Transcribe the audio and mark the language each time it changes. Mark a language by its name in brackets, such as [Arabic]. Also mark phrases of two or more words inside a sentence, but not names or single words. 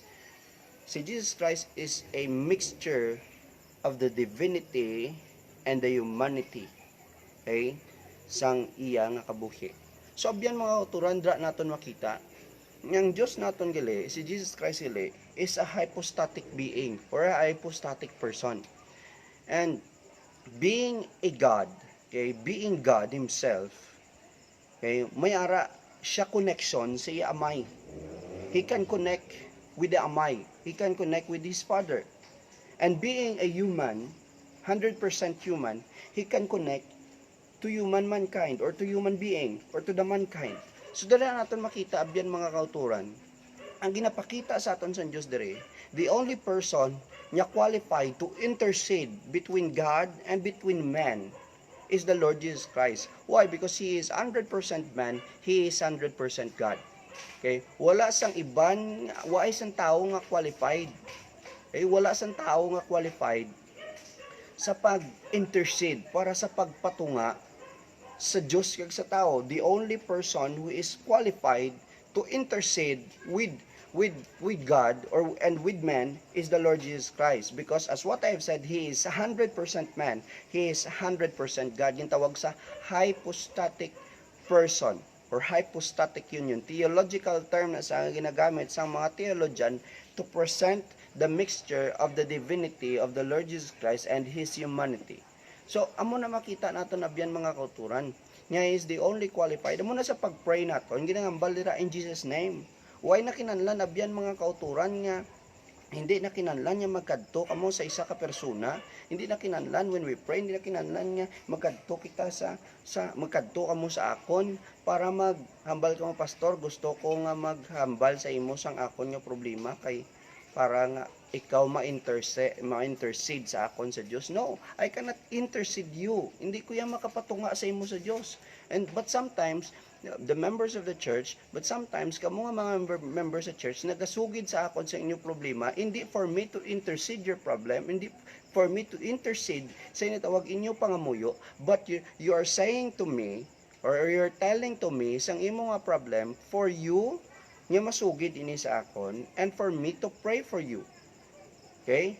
[English] Si Jesus Christ is a mixture of the divinity and the humanity, [Hiligaynon] okay, sang iya nga kabuhi. So abyan mga uturan dra naton makita Yang Diyos naton gali, si Jesus Christ gali, [English] is a hypostatic being or a hypostatic person. And being a God, okay, being God himself, [Hiligaynon] okay, may ara siya connection sa iya amay. [English] He can connect with the amay. He can connect with his father. And being a human, 100% human, he can connect to human mankind or to human being or to the mankind. [Hiligaynon] So dala naton makita abyan mga kauturan. Ang ginapakita sa aton sa Dios dire, [English] the only person niya qualified to intercede between God and between man is the Lord Jesus Christ. Why? Because he is 100% man, he is 100% God. Okay? [Hiligaynon] Wala sang iban, wala isang tao nga qualified. Okay? Wala sang tao nga qualified sa pag-intercede para sa pagpatunga sa Diyos kag sa tao. [English] The only person who is qualified to intercede with God and with man is the Lord Jesus Christ, because as what I have said, he is 100% man, he is 100% God. Yung tawag sa hypostatic person or hypostatic union, theological term [Hiligaynon] na sa ginagamit sa mga [English] theologian to present the mixture of the divinity of the Lord Jesus Christ and his humanity. So, [Hiligaynon] amo na makita nato na biyan mga kauturan. [English] Niya is the only qualified. [Hiligaynon] Amo na sa pag-pray nato, ginangambal dira [English] in Jesus name. [Hiligaynon] Why na kinahanglan na biyan mga kauturan nga hindi na kinahanglan niya magkadto kamo sa isa ka persona. Hindi na kinahanglan [English] when we pray, [Hiligaynon] hindi na kinahanglan nga magkadto kita sa magkadto kamo sa akon para maghambal kamo pastor. Gusto ko nga maghambal sa imo sang akon nga problema kay para nga ikaw ma-intercede sa akon sa Dios. No, [English] I cannot intercede you. [Hiligaynon] Hindi ko yan makapatunga sa imo sa Dios. [English] But sometimes the members of the church, but sometimes [Hiligaynon] kamo nga mga [English] members [Hiligaynon] sa church nagasugid sa akon sa inyo problema, [English] hindi for me to intercede your problem, hindi for me to intercede [Hiligaynon] sa initawag inyo pangamuyo, [English] but you are saying to me or you're telling to me [Hiligaynon] sang imo nga problem [English] for you [Hiligaynon] nga masugid ini sa akon [English] and for me to pray for you. Okay?